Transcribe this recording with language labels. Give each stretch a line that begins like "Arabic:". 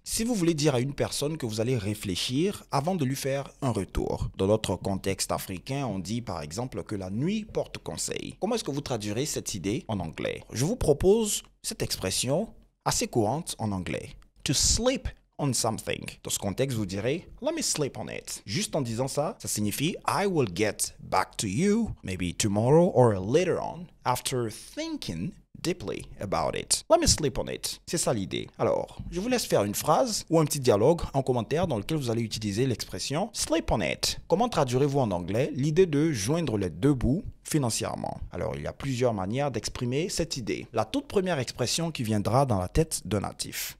French: Si vous voulez dire à une personne que vous allez réfléchir avant de lui faire un retour. Dans notre contexte africain, on dit par exemple que la nuit porte conseil. Comment est-ce que vous traduirez cette idée en anglais? Je vous propose cette expression assez courante en anglais.
English: To sleep on something.
French: Dans ce contexte, vous direz
English: let me sleep on it.
French: Juste en disant ça, ça signifie
English: I will get back to you maybe tomorrow or later on after thinking deeply about it. Let me sleep on it.
French: C'est ça l'idée. Alors, je vous laisse faire une phrase ou un petit dialogue en commentaire dans lequel vous allez utiliser l'expression sleep on it. Comment traduirez-vous en anglais l'idée de joindre les deux bouts financièrement? Alors, il y a plusieurs manières d'exprimer cette idée. La toute première expression qui viendra dans la tête d'un natif.